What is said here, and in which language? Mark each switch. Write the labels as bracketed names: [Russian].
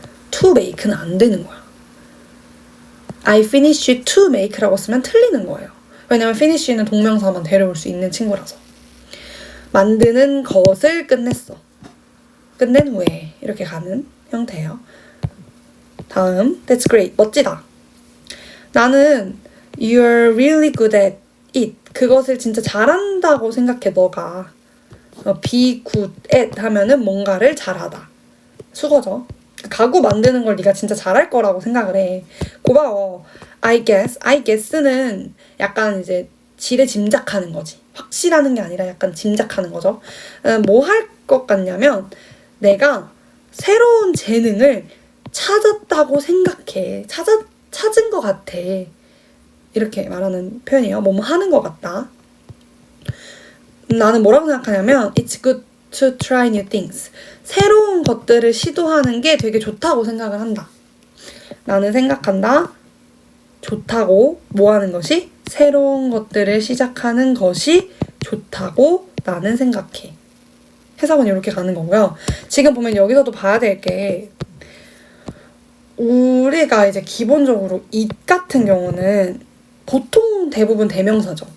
[Korean] to make는 안 되는 거야. [English] I finish to make [Korean] 라고 쓰면 틀리는 거예요. 왜냐면 finish는 동명사만 데려올 수 있는 친구라서. 만드는 것을 끝냈어. 끝낸 후에 이렇게 가는 형태예요. 다음, [English] that's great. [Korean] 멋지다. 나는 [English] you're really good at it. [Korean] 그것을 진짜 잘한다고 생각해, 너가. be good at 하면은 뭔가를 잘하다. 수거죠. 가구 만드는 걸 네가 진짜 잘할 거라고 생각을 해. 고마워. [English] I guess [Korean] 는 약간 이제 지레 짐작하는 거지. 확실하는 게 아니라 약간 짐작하는 거죠. 뭐 할 것 같냐면 내가 새로운 재능을 찾았다고 생각해. 찾은 것 같아. 이렇게 말하는 표현이에요. 뭐뭐 하는 것 같다. 나는 뭐라고 생각하냐면 [English] It's good to try new things. [Korean] 새로운 것들을 시도하는 게 되게 좋다고 생각을 한다. 나는 생각한다. 좋다고 뭐 하는 것이? 새로운 것들을 시작하는 것이 좋다고 나는 생각해. 해석은 이렇게 가는 거고요. 지금 보면 여기서도 봐야 될 게 우리가 이제 기본적으로 it 같은 경우는 보통 대부분 대명사죠.